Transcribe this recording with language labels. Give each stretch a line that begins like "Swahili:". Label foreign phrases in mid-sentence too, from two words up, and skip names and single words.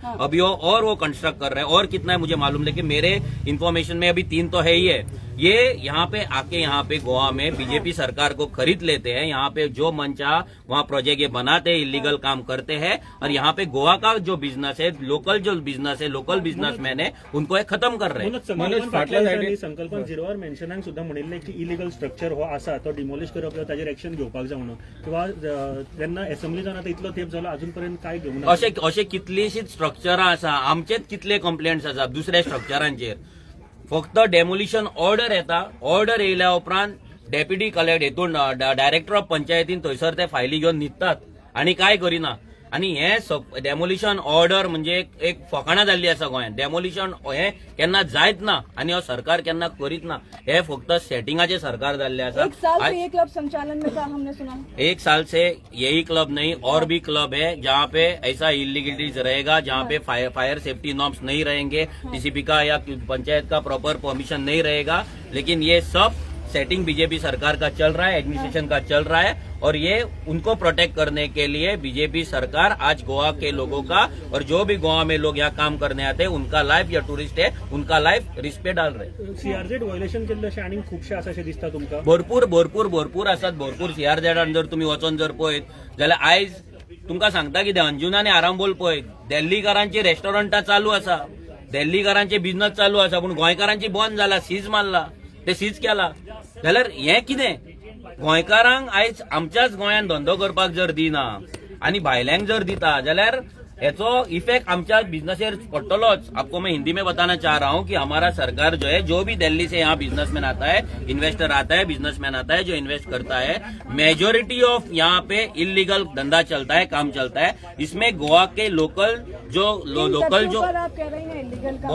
Hindi: अभी वो कंस्ट्रक्ट कर रहे हैं, और कितना है मुझे मालूम, लेकिन मेरे इन्फॉर्मेशन में अभी 3 तो है ही है. ये यहाँ पे आके यहाँ पे गोवा में बीजेपी सरकार को खरीद लेते हैं, यहाँ पे जो मन चाह वहाँ प्रोजेक्ट ये बनाते हैं, इलीगल काम करते हैं, और यहाँ पे गोवा का जो बिजनेस है, लोकल जो बिजनेस है,
English: local businessman
Hindi: है, उनको हे खत्म कर रहे हैं.
Konkani: संकल्पना झिरोवर मेन्शनाक सुद्धा म्हणिल्लें की
English: illegal structure
Konkani: हो आसा तो डिमोलिश करप किंवा ताजेर एक्शन घेवपाक जाय म्हणून, किंवा जेन्ना असेंब्ली जावन आतां इतलो तेंप जालो अजून पर्यंत काय घेवूं ना. अशे कितलीशीच स्ट्रक्चरां आसा, आमचेच कितले कंप्लेंट्स आसा दुसऱ्या स्ट्रक्चरांचेर. फक्त
English: demolition order
Konkani: येता, ऑर्डर येयल्या उपरांत
English: deputy collector
Konkani: हेतून डायरेक्टर ऑफ पंचायतीन थंयसर ते फायली घेवन न्हिदतात आनी काय करिना. आणि हे
English: demolition order
Konkani: म्हणजे एक फकाणां जाल्ली आसा गोंयांत. डेमोलिशन हे केन्ना जायत ना आणि हो सरकार केन्ना करीत ना. हे फक्त सेटिंगाचे सरकार जाल्ले आसा.
Hindi: 1 साल से ये क्लब संचालन में था, हमने सुना. 1 साल से यही क्लब नहीं और भी क्लब है जहाँ पे ऐसा इलीगलिटीज रहेगा, जहाँ पे
English: fire safety norms
Hindi: नहीं रहेंगे, टीसीपी का या पंचायत का
English: proper permission
Hindi: नहीं रहेगा. लेकिन ये सब सेटिंग बीजेपी सरकार का चल रहा है, एडमिनिस्ट्रेशन का चल रहा है, और ये उनको प्रोटेक्ट करने के लिए बीजेपी सरकार आज गोवा के लोगों का, और जो भी गोवा में लोग यहाँ काम करने आते हैं उनका लाइफ, या टुरिस्ट है उनका
English: life risk
Hindi: पे डाल रहे.
English: CRZ violation
Konkani: केल्ले अशें आनीक खुबशे आसा अशें दिसता तुमकां? भरपूर आसात. भरपूर सीआरझेडान जर तुम्ही वचून जर पळयत जाल्यार आयज तुमकां सांगता कितें, अंजुना आनी आरांबोल पळय, दिल्लीकारांची रेस्टॉरंटां चालू आसा, दिल्लीकारांचे बिझनेस चालू आसा, पूण गोंयकारांची बंद जाला, सीज मारला, ते सीज केला. जाल्यार हें कितें, गोंयकारांक आयज आमच्याच गोंयांत धंदो करपाक जर दिना आनी भायल्यांक जर दिता जाल्यार हेचो इफेक्ट आमच्या बिजनेसर पडटलोच.
Hindi: आपको मैं हिंदी में बताना चाह रहा हूं कि हमारा सरकार जो है, जो भी दिल्ली से यहाँ बिजनेसमैन आता है, इन्वेस्टर आता है, बिजनेसमैन आता है, जो इन्वेस्ट करता है,
English: majority of
Hindi: यहाँ पे इलीगल धंधा चलता है, काम चलता है. इसमें गोवा के लोकल जो आप कह रहे हैं इलीगल काम,